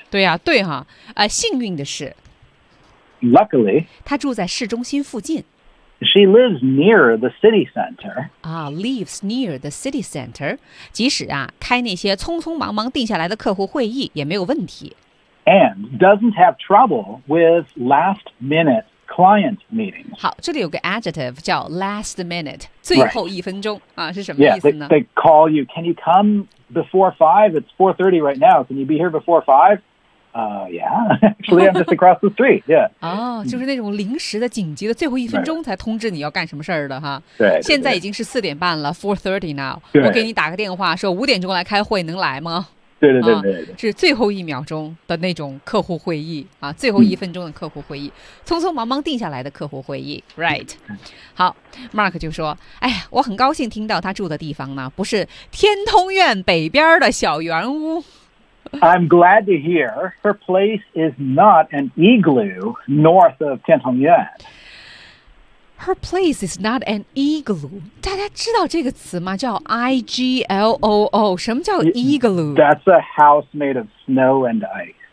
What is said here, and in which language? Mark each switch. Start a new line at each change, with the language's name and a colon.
Chinese: 对呀、啊，对哈、啊，幸运的是
English: ，luckily，
Chinese: 他住在市中心附近。
English: She lives near the city center. Lives near the city center.
Chinese: 即使啊，开那些匆匆忙忙定下来的客户会议也没有问题。
English: And doesn't have trouble with last minute client meetings.
Chinese: 好，这里有个 adjective 叫 last minute， 最后一分钟、
English: right.
Chinese: 啊，是什么意思呢
English: ？Yeah, they call you. Can you come? Before 5, it's 4:30 right now. Can you be here before 5? Yeah, actually, I'm just across the street. Yeah.
Chinese: 哦，就是那种临时的、紧急的，最后一分钟才通知你要干什么事儿的哈。对。现在已经是4:30了 ，4:30 now. 我给你打个电话，说5点来开会，能来吗？对对对对。是最后一秒钟的那种客户会议啊，最后一分钟的客户会议，匆匆忙忙定下来的客户会议 ，right？好 ，Mark 就说：“哎呀，我很高兴听到他住的地方呢，不是天通苑北边的小圆屋。”
English: I'm glad to hear her place is not an igloo north of 天通苑。 Her place is not an igloo.
Chinese: 大家知道这个词吗？叫 igloo. 什么叫 igloo?
English: That's a house made of snow and ice.